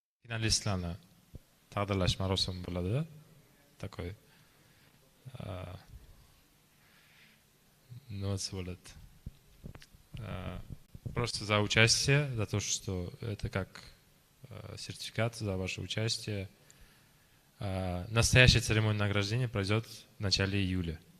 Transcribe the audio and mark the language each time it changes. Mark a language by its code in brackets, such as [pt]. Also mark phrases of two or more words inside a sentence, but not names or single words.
[uz] finalistlarni taqdirlash marosimi bo'ladi. Такой notes bo'ladi. [ru] Просто за участие, за то, что это как сертификат за ваше участие. Настоящая церемония награждения пройдет в начале июля.